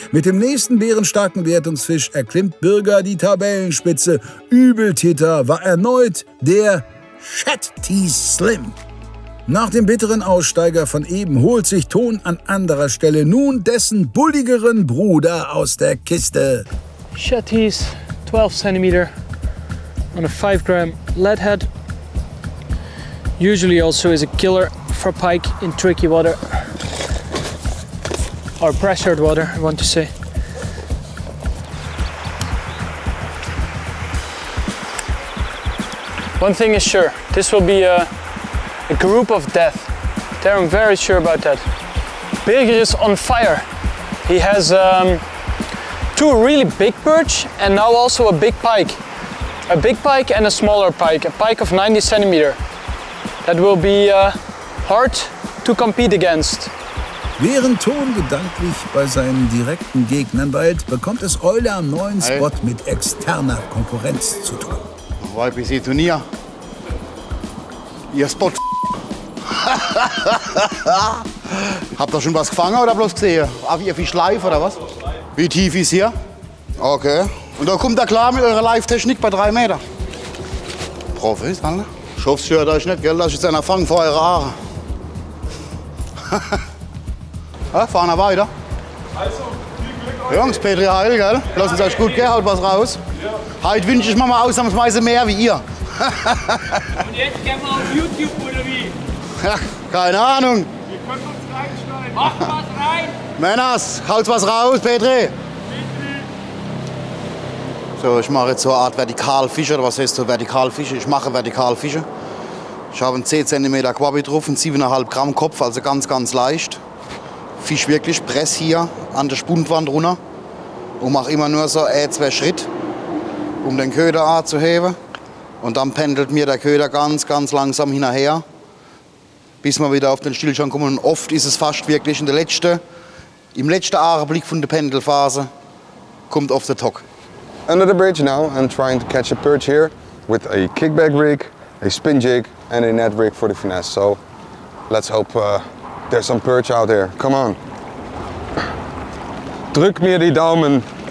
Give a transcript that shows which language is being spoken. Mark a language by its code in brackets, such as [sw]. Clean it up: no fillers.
[de] Mit dem nächsten bärenstarken Wertungsfisch erklimmt Birger die Tabellenspitze. Übeltäter war erneut der Shetties Slim. Nach dem bitteren Aussteiger von eben holt sich Ton an anderer Stelle nun dessen bulligeren Bruder aus der Kiste. [en] Shetties, 12 centimeter on a 5 gram lead head. Usually also is a killer for pike in tricky water. Or pressured water, I want to say. One thing is sure, this will be a group of death. There I'm very sure about that. Birger is on fire. He has 2 really big perch and now also a big pike. A big pike and a smaller pike, a pike of 90 centimeter. That will be hard to compete against. [de] Während Ton gedanklich bei seinen direkten Gegnern weilt, bekommt es Eule am neuen Spot mit externer Konkurrenz zu tun. YPC Turnier. Ihr Spot. Habt ihr schon was gefangen oder bloß gesehen? Ihr Fisch live oder was? Wie tief ist hier? Okay. Und da kommt ihr klar mit eurer Live-Technik bei 3 Meter. Profis, Alter. Ich hoffe, es stört euch nicht, gell, dass ich jetzt einer fange vor eure Haare. Ja, fahren wir weiter. Also, viel Glück. Jungs, Petri Heil, gell? Lasst es euch gut gehen, haut was raus. Ja. Heute wünsche ich mir mal ausnahmsweise mehr wie ihr. Und jetzt gehen wir auf YouTube oder wie? Ja, keine Ahnung. Ihr könnt uns reinschneiden. Macht was rein. Männers, haut was raus, Petri. So, ich mache jetzt so eine Art Vertikalfische, oder was heißt so Vertikalfische? Ich mache Vertikalfische. Ich habe einen 10 cm Quabi drauf, einen 7,5 Gramm Kopf, also ganz, ganz leicht. Fisch wirklich, press hier an der Spundwand runter und mache immer nur so 2 Schritte, um den Köder anzuheben. Und dann pendelt mir der Köder ganz, ganz langsam hinterher, bis wir wieder auf den Stillstand kommen. Und oft ist es fast wirklich im letzten Augenblick von der Pendelphase, kommt oft der Tock. [en] Under the bridge now and trying to catch a perch here with a kickback rig, a spin jig and a net rig for the finesse. So let's hope there's some perch out there. Come on. [de] Drück mir die Daumen.